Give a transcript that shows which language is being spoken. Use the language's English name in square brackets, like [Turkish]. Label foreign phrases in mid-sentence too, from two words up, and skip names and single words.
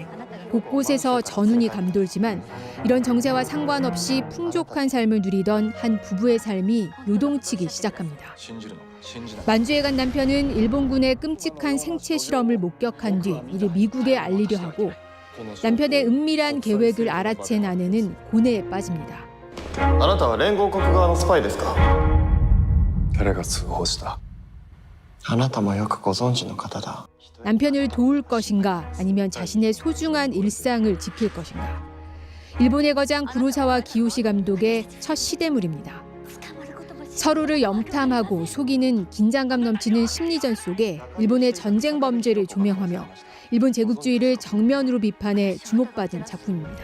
[Korean] 곳곳에서 전운이 감돌지만 이런 정세와 상관없이 풍족한 삶을 누리던 한 부부의 삶이 요동치기 시작합니다. 만주에 간 남편은 일본군의 끔찍한 생체 실험을 목격한 뒤 이를 미국에 알리려 하고 남편의 은밀한 계획을 알아챈 아내는 고뇌에 빠집니다. [Japanese] あなたは連合国側のスパイですか? 誰が通報した? あなたもよくご存知の方だ. [Korean] 남편을 도울 것인가 아니면 자신의 소중한 일상을 지킬 것인가. 일본의 거장 구로사와 기요시 감독의 첫 시대물입니다. 서로를 염탐하고 속이는 긴장감 넘치는 심리전 속에 일본의 전쟁 범죄를 조명하며 일본 제국주의를 정면으로 비판해 주목받은 작품입니다.